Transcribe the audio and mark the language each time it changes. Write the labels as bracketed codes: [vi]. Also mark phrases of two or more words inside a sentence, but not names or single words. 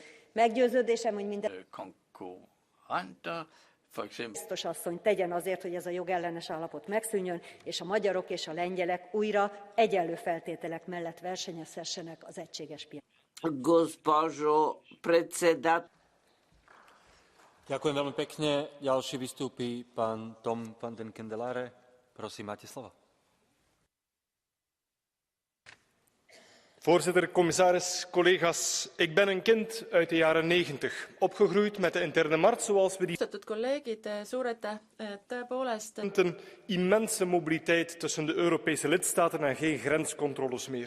[hu] Meggyőződésem, hogy minden biztos asszony tegyen azért, hogy ez a jogellenes állapot megszűnjön, és a magyarok és a lengyelek újra egyenlő feltételek mellett versenyezhessenek az egységes piacon. [sk] Ďakujem veľmi pekne. Ďalší vystúpi pán Tom van den Kendelare. Prosím, máte slovo. [nl] Voorzitter, commissaris, collega's, ik ben een kind uit de jaren 90, opgegroeid met de interne markt zoals we die... [et] kolleegid, suur aitäh, tõepoolest. [nl] Een immense mobiliteit tussen de Europese lidstaten en geen grenscontroles meer.